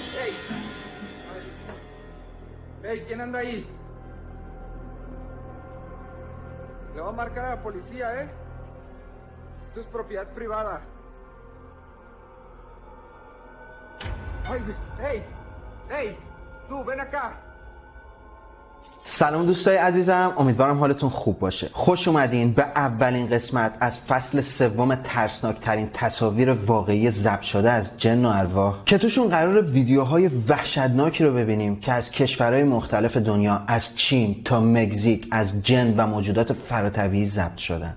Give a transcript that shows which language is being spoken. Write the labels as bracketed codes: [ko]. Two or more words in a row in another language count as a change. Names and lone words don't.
[es] ¡Ey! ¡Ey! ¿Quién anda ahí? Le voy a marcar a la policía, ¿eh? Esto es propiedad privada. ¡Ay! ¡Ey! ¡Ey! Tú, ven acá. [fa] سلام دوستای عزیزم، امیدوارم حالتون خوب باشه. خوش اومدین به اولین قسمت از فصل سوم ترسناکترین تصاویر واقعی ضبط شده از جن و ارواح که توشون قرار ویدیوهای وحشتناکی رو ببینیم که از کشورهای مختلف دنیا، از چین تا مکزیک، از جن و موجودات فراتبیعی ضبط شدن.